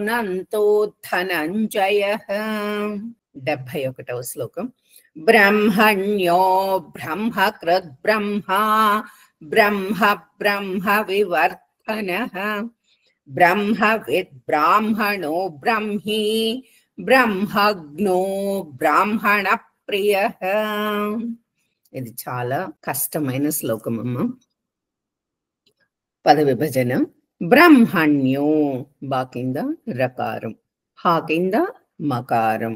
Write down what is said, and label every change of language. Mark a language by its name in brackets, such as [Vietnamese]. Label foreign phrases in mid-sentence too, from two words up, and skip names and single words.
[Sanskrit] धनञ्जयः [Telugu] 71వ శ్లోకం [Sanskrit] ब्रह्मण्यो ब्रह्मकृत् ब्रह्मा ब्रह्म ब्रह्म विवर्धनः ब्रह्मविद् ब्राह्मणो ब्रह्मी బ్రహ్మజ్ఞో బ్రాహ్మణ ప్రియ. [Telugu] ఇది చాలా కష్టమైన శ్లోకం అమ్మ. పద విభజన బ్రహ్మణ్యో బా కింద రకారం, హా కింద మకారం.